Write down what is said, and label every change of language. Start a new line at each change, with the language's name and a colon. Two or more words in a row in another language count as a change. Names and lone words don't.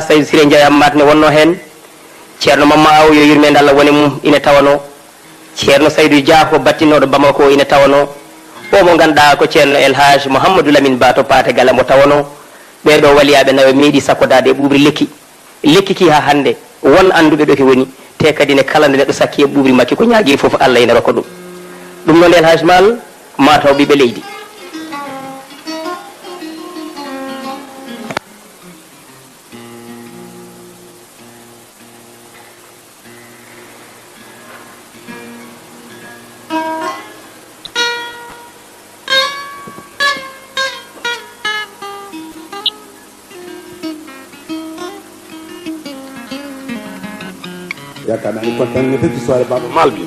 Fula: Seydou Siré Ndiaye Hammat ne wonno hen ceerno Mamma Aw yo yurmede Allah woni mum ina tawano ceerno Saydou Dia ko battinoɗo Bamako ina tawano o mo ganduɗa ko ceerno Elhaji Mouhamadou Lamine Ba to Paate Gala mo tawano ɓeɗo waliyaɓe nawe meeɗi sakkodade e ɓuɓri lekki ki ha hande won anduɓe ɗo ke woni te kadi ne kala nde neɗɗo sakki e ɓuɓri makki ko ñaagui foof Allah ina rokka ɗum ɗum noon Elhaji Mal mataw ɓiɓe leydi
Wolof: yaakaar naa ni kontaan nga ci soirée Baaba Maal bi